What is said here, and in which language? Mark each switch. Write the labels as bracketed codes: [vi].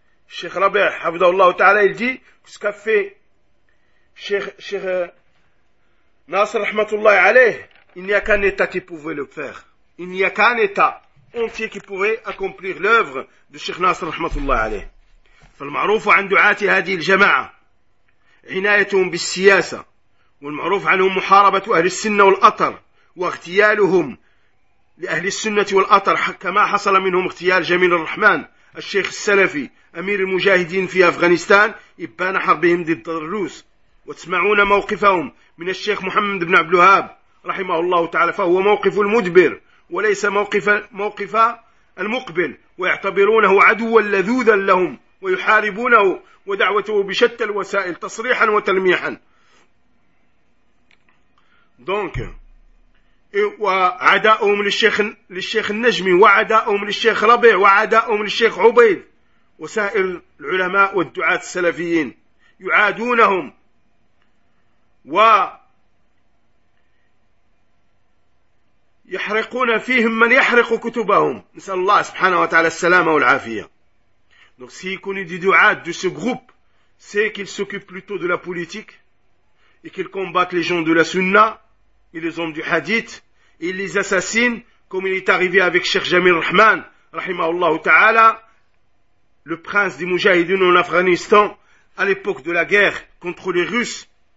[fr] Cheikh Rabih, hafidhahullah ta'ala, il dit que ce qu'a fait Cheikh Nasser, rahmatullah alayh, il n'y a qu'un état qui pouvait le faire. Il n'y a qu'un état entier qui pouvait accomplir l'œuvre de Cheikh Nasser, rahmatullah alayh. [ar] فالمعروف عن دعاة هذه الجماعة عنايتهم بالسياسة، والمعروف عنهم محاربة أهل السنة والأطر واغتيالهم لأهل السنة والأطر، كما حصل منهم اغتيال جميل الرحمن الشيخ السلفي أمير المجاهدين في أفغانستان إبان حربهم ضد الروس. وتسمعون موقفهم من الشيخ محمد بن عبد الوهاب رحمه الله تعالى، فهو موقف المدبر وليس موقف المقبل، ويعتبرونه عدوا لذوذا لهم ويحاربونه ودعوته بشتى الوسائل تصريحا وتلميحا. دونك وعداؤهم للشيخ النجمي، وعداؤهم للشيخ ربيع، وعداؤهم للشيخ عبيد وسائر العلماء والدعاة السلفيين، يعادونهم ويحرقون فيهم من يحرق كتبهم. نسأل الله سبحانه وتعالى السلامة والعافية. [fr] Donc s'il connaît des du'as de ce groupe, c'est qu'ils s'occupent plutôt de la politique et qu'ils combattent les gens de la sunna et les hommes du hadith, et ils les assassinent, comme il est arrivé avec Cheikh Jamil Rahman, rahimahullah ta'ala, le prince des Mujahidin en Afghanistan, à l'époque de la guerre contre les Russes.